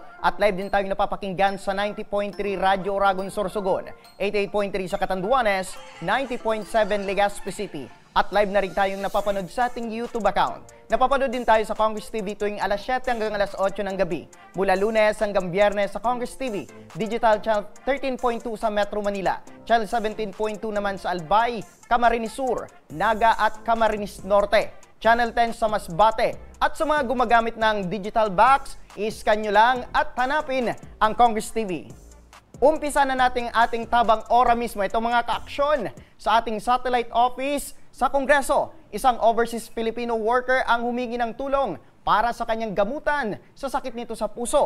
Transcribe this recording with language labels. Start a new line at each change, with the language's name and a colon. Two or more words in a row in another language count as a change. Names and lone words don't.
Filipino: At live din tayong napapakinggan sa 90.3 Radyo Oragon Sorsogon, 88.3 sa Catanduanes, 90.7 Legazpi City. At live na rin tayong napapanood sa ating
English: YouTube account.
Filipino: Napapanood din tayo sa Congress TV tuwing alas 7 hanggang alas 8 ng gabi. Mula Lunes hanggang Biyernes sa Congress TV, Digital Channel 13.2 sa Metro Manila, Channel 17.2 naman sa Albay, Camarines Sur, Naga at Camarines Norte, Channel 10 sa Masbate. At sa mga gumagamit ng
English: digital box,
Filipino: iscan nyo lang at hanapin ang Congress TV. Umpisa na natin ating tabang ora mismo. Ito mga ka-aksyon sa ating
English: satellite office
Filipino: sa Kongreso. Isang
English: overseas Filipino worker
Filipino: ang humingi ng tulong para sa kanyang gamutan sa sakit nito sa puso.